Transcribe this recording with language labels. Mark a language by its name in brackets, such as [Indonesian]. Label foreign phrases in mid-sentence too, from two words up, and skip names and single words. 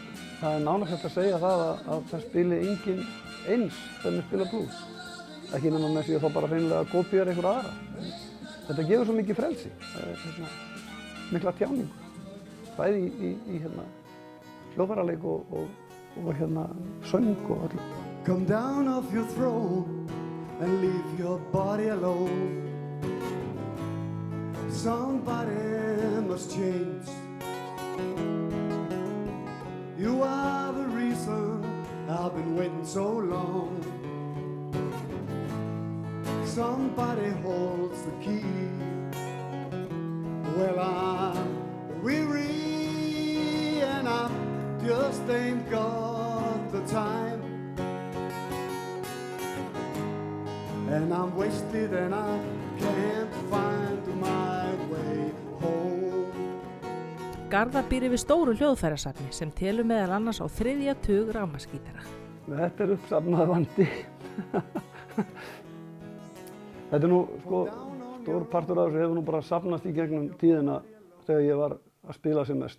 [Icelandic] Það er nánast hægt að segja það að það spili enginn eins þegar maður spila blues. Ekki nema með því að þá bara hreinlega að kópíera einhverja aðra. Þetta gefur svo mikið frelsi, mikla tjáningu, bæði í hljóðfæraleik og söng og öllu. [English] Come down off your throne and leave your body alone. Somebody must change. You are the reason I've been waiting so long. Somebody holds the key. Well, I'm weary and I just ain't got the time. And I'm wasted and I can't find my way home. [Icelandic] Garðar býr yfir stóru hljóðfærasafni sem telur meðal annars á 3. tug rafmagnsgítara. Þetta er uppsafnaður vandi. Þetta er nú stór partur af þessu hefur nú bara safnast í gegnum tíðina þegar ég var að spila sem mest.